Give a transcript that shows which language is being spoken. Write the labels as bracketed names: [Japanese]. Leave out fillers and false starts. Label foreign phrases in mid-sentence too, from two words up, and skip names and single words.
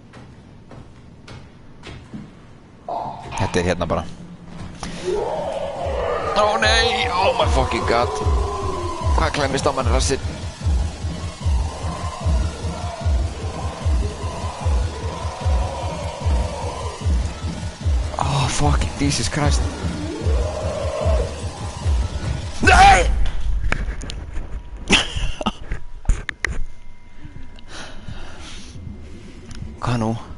[Icelandic] Þetta er hérna bara. Ó nei, [English] oh my fucking god. [Icelandic] Hvað klemmist á mann rassinn? [English] Oh fucking Jesus Christ. [Icelandic] Nei! Hvað nú?